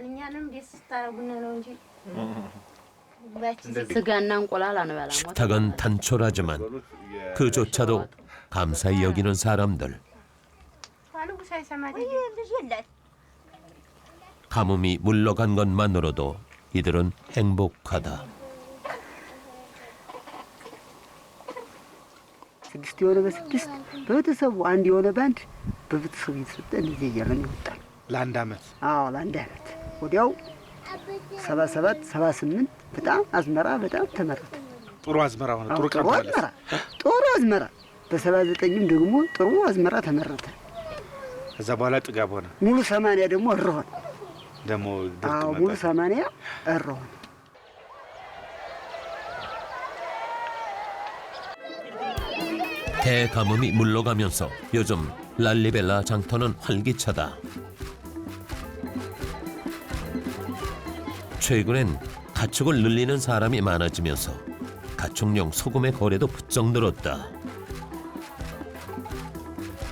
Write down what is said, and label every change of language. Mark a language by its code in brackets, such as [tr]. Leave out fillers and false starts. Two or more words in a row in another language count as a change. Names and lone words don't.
[ko] 식탁은 단촐하지만 그조차도 감사히 여기는 사람들. 가뭄이 물러간 것만으로도 이들은 행복하다. [am] 6 የሆነ በ6 በቤተሰቡ አንድ የሆነ ባንድ በቤተሰቡ የተሰጠ እንደዚህ እያለን ይወጣል። ለአንድ ዓመት? አዎ ለአንድ ዓመት። ወዲያው 77 78 በጣም አዝመራ በጣም ተመረተ። ጥሩ አዝመራ ሆነ። ጥሩ ቀርቷል። ጥሩ አዝመራ በ79ም ደግሞ ጥሩ አዝመራ ተመረተ። ከዛ በኋላ ጥጋብ ሆነ። ሙሉ 80 ደግሞ እርሆነ። ደግሞ ድርቅ መጣ። ሙሉ 80 እርሆነ። [ko] 대가뭄이 물러가면서 요즘 랄리벨라 장터는 활기차다. 최근엔 가축을 늘리는 사람이 많아지면서 가축용 소금의 거래도 부쩍 늘었다.